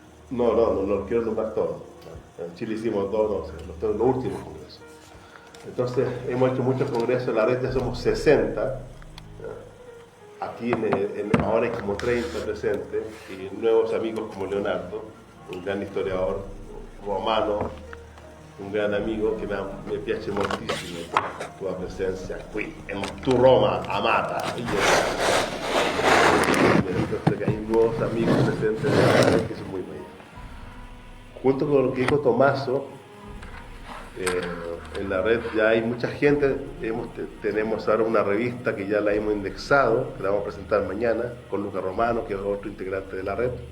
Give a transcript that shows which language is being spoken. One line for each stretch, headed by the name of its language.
Spanish: No quiero nombrar todos. En Chile hicimos 2, los últimos congresos. Entonces, hemos hecho muchos congresos, en la red ya somos 60. Aquí ahora hay como 30 presentes, y nuevos amigos como Leonardo, un gran historiador romano, un gran amigo
Italian: che mi piace moltissimo la tua presenza qui,
Spanish: en tu Roma amata. Entonces que hay nuevos amigos presentes en la red que son muy bellos. Junto con Diego Tomaso, en la red ya hay mucha gente. Tenemos ahora una revista que ya la hemos indexado, que la vamos a presentar mañana, con Luca Romano, que es otro integrante de la red.